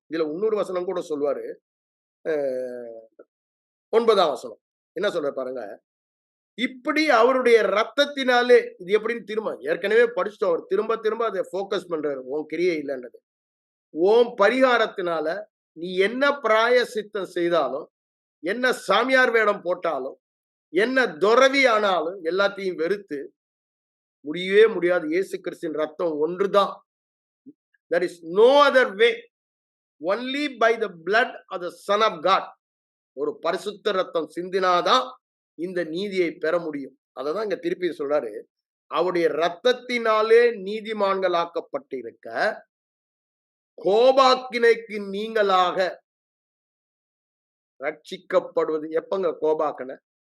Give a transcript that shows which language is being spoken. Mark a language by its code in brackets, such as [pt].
[ta] இதுல இன்னொரு வசனம் கூட சொல்வாரு, 9ஆம் வசனம் என்ன சொல்ற பாருங்க, இப்படி அவருடைய ரத்தத்தினாலே, இது எப்படின்னு திரும்ப ஏற்கனவே படிச்சுட்டோம், அவர் திரும்ப திரும்ப அதை போக்கஸ் பண்றாரு, உன் கிரியை இல்லைன்றது. உன் பரிகாரத்தினால நீ என்ன பிராயசித்தம் செய்தாலும், என்ன சாமியார் வேடம் போட்டாலும், என்ன துறவி ஆனாலும் எல்லாத்தையும் வெறுத்து முடியவே முடியாது. இயேசு கிறிஸ்துவின் ரத்தம் ஒன்றுதான். [en] There is no other way. Only by the blood of the Son of God. [ta] ஒரு பரிசுத்த ரத்தம் சிந்தினாதான் இந்த நீதியை பெற முடியும். அததான் இங்க திருப்பி சொல்றாரு, அவருடைய ரத்தத்தினாலே நீதிமான்களாக்கப்பட்டிருக்க கோபாக்கினைக்கு நீங்களாக ரட்சிக்கப்படுவது. எப்பங்க கோபாக்கன?